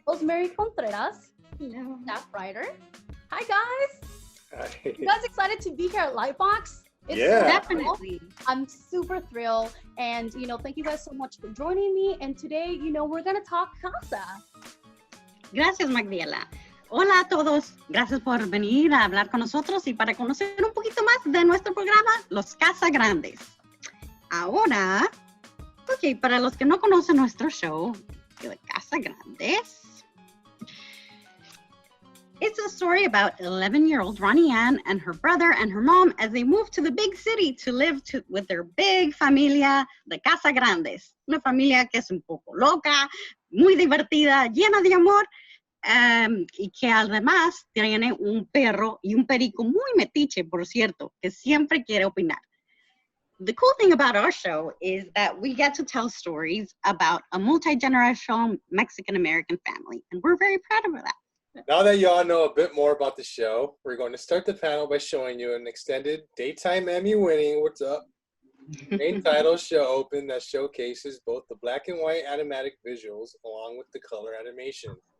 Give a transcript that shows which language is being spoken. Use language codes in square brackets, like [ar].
[en] Rosemary Contreras, hello, staff writer. Hi, guys. Hi. You guys excited to be here at Lightbox? Yeah. definitely. I'm super thrilled. And, you know, thank you guys so much for joining me. And today, you know, we're going to talk casa. [es] Gracias, Magdiela. Hola a todos. Gracias por venir a hablar con nosotros y para conocer un poquito más de nuestro programa, Los Casagrandes. Ahora, ok, para los que no conocen nuestro show, [en] The Casagrandes, it's a story about 11-year-old Ronny Ann and her brother and her mom as they move to the big city to live with their big familia, the Casagrandes. [es] Una familia que es un poco loca, muy divertida, llena de amor, y que además tiene un perro y un perico muy metiche, por cierto, que siempre quiere opinar. [en] The cool thing about our show is that we get to tell stories about a multi-generational Mexican-American family, and we're very proud of that. Now that y'all know a bit more about the show, we're going to start the panel by showing you an extended daytime Emmy-winning, what's up, main title show open that showcases both the black and white animatic visuals along with the color animation.